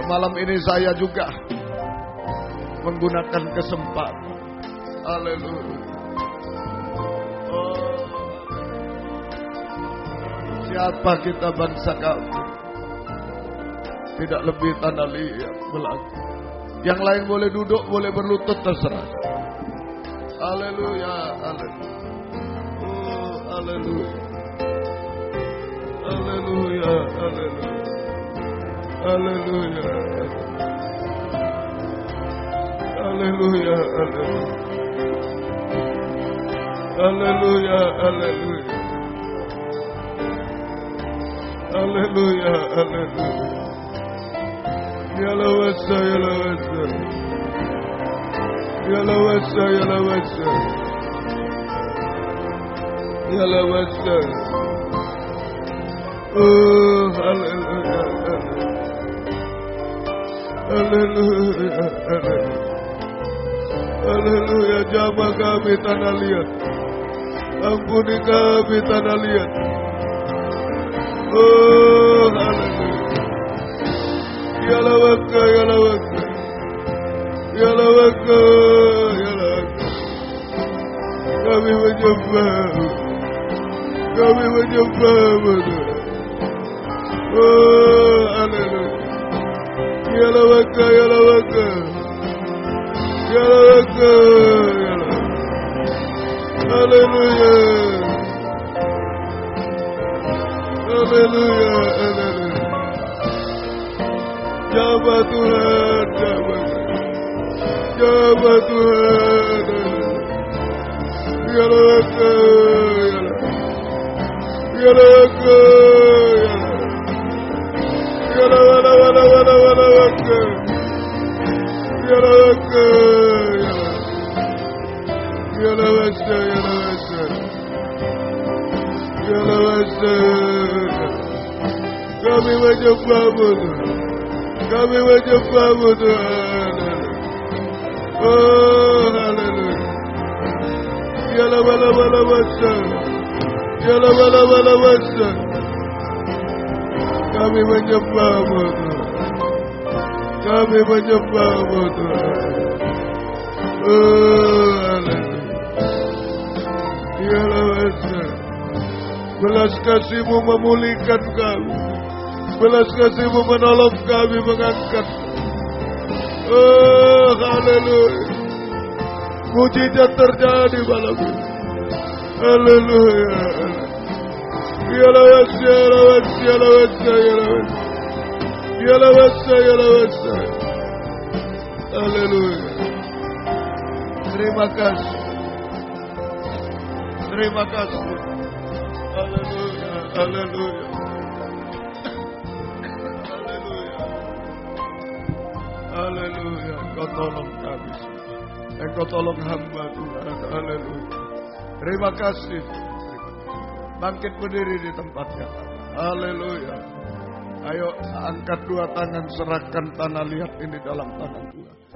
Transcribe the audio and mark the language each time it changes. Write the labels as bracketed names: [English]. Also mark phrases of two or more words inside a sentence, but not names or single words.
[Indonesian] Malam ini saya juga menggunakan kesempatan. Haleluya. Siapa kita bangsa kafir? Tidak lebih tanah liat belaka. Yang lain boleh duduk, boleh berlutut, terserah. Haleluya, haleluya. Oh, haleluya. Haleluya, haleluya. Haleluya. Haleluya, haleluya. Haleluya, haleluya. Haleluya, haleluya. Ya lawasa, ya lawasa. Ya lawasa, ya lawasa. Ya lawasa. Oh, haleluya. Haleluya, haleluya. Haleluya, jamah kami tanah liat. Ampuni kami tanah liat. Oh, haleluya. Ya lawaka, ya lawaka. Ya lawaka, ya lawaka. Kami menyembah. Kami menyembah. Oh, haleluya. Ya lawaka, ya lawaka. Ya lawaka, ya lawaka. Haleluya. Haleluya, haleluya. Jabah Tuhan, jabah. Jabah Tuhan. Ya lawaka, ya lawaka. Ya lawaka, ya lawaka. Ya lawaka. Ya lawaka, ya lawaka. Ya lawaka, ya lawaka. Ya lawaka. Kami menyembah-Mu Tuhan. Kami menyembah-Mu Tuhan. Oh, haleluya. Yala bala bala basa. Yala bala bala basa. Kami menyembah-Mu Tuhan. Kami menyembah-Mu Tuhan. Oh, haleluya. Yala basa. Belas kasih-Mu memulihkan kami. Belas kasih-Mu menolong kami, mengangkat. Oh, haleluya. Mujizat terjadi malam ini. Haleluya. Yalawasa, yalawasa, yalawasa, yalawasa. Yalawasa, yalawasa. Haleluya. Terima kasih. Terima kasih. Haleluya, haleluya. Haleluya, Engkau tolong kami. Engkau tolong hamba Tuhan. Haleluya. Terima kasih. Bangkit berdiri di tempatnya. Haleluya. Ayo angkat dua tangan, serahkan tanah liat ini dalam tangan Tuhan.